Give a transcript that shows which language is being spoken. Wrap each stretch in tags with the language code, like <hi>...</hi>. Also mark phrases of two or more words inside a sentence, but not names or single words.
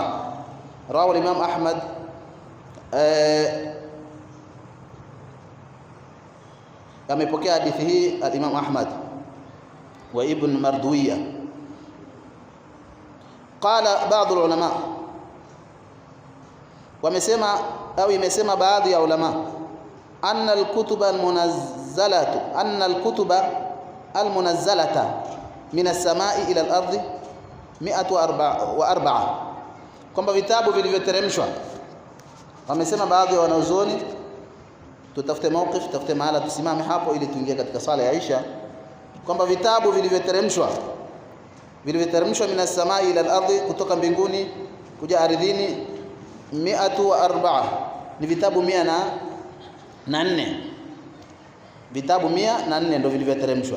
<sw>Rawahu Imam Ahmad amepokea hadithi hii al-Imam Ahmad wa Ibn Marduwiya.</sw> <ar>قال بعض العلماء,</ar> <sw>wamesema au imesema baadhi ya ulama,</sw> <ar>أن الكتب المنزلة أن الكتب المنزلة من السماء إلى الأرض 104,</ar> <sw>kwamba vitabu vilivyoteremshwa, wamesema baadhi ya wanazuoni, tutafute mawqif, tutafute mahala tusimame hapo ili tuingie katika sala ya Isha, kwamba vitabu vilivyoteremshwa</sw> <ar>من السماء إلى الأرض,</ar> <sw>kutoka mbinguni kuja ardhini, 104, ni vitabu 104, vitabu 104 ndio vilivyoteremshwa.</sw>